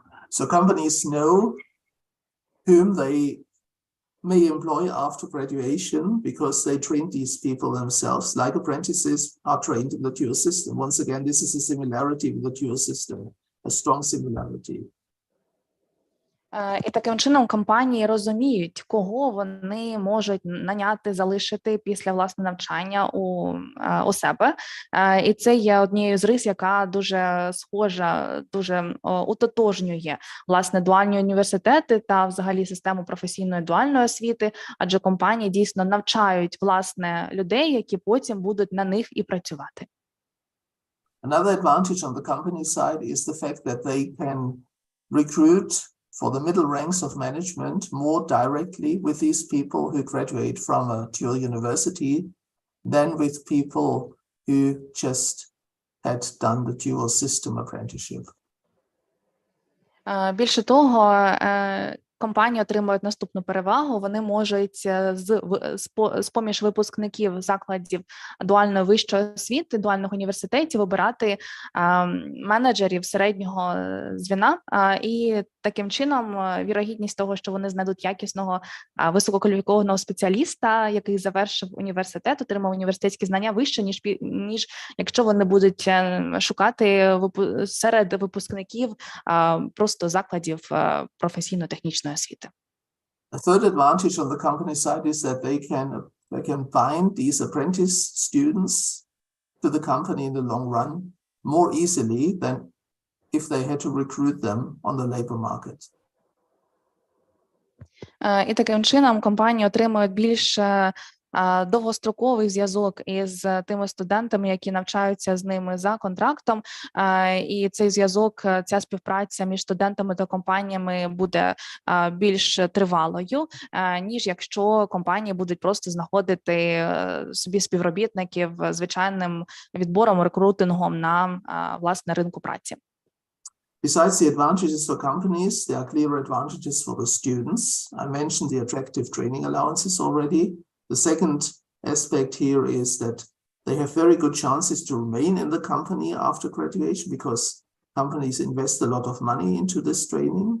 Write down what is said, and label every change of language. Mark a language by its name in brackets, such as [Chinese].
[English] So companies know whom they may employ after graduation because they train these people themselves, like apprentices are trained in the dual system. Once again, this is a similarity with the dual system. A strong similarity. [Ukrainian] І таким чином компанії розуміють, кого вони можуть наняти, залишити після власне навчання у себе. І це є однією з рис, яка дуже схожа, дуже утотожнює власне дуальні університети та взагалі систему професійної дуальної освіти, адже компанії дійсно навчають власне людей, які потім будуть на них і працювати. [English] Another advantage on the company side is the fact that they can recruit for the middle ranks of management more directly with these people who graduate from a dual university than with people who just had done the dual system apprenticeship. [Ukrainian] Більше того, компанії отримують наступну перевагу. Вони можуть з-поміж випускників закладів дуальної вищої освіти, дуальних університетів обирати менеджерів середнього звіна і таким чином вірогідність того, що вони знайдуть якісного висококваліфікованого спеціаліста, який завершив університет, отримав університетські знання вище, ніж якщо вони будуть шукати серед випускників просто закладів професійно-технічної освіти. [English] A third advantage on the company side is that they can bind these apprentice students to the company in the long run more easily than if they had to recruit them on the labor market. [Ukrainian] І таким чином компанії отримують більш довгостроковий зв'язок із тими студентами, які навчаються з ними за контрактом, і цей зв'язок, ця співпраця між студентами та компаніями буде більш тривалою, ніж якщо компанії будуть просто знаходити собі співробітників звичайним відбором, рекрутингом на власне ринку праці. [English] Besides the advantages for companies, there are clear advantages for the students. I mentioned the attractive training allowances already. The second aspect here is that they have very good chances to remain in the company after graduation because companies invest a lot of money into this training.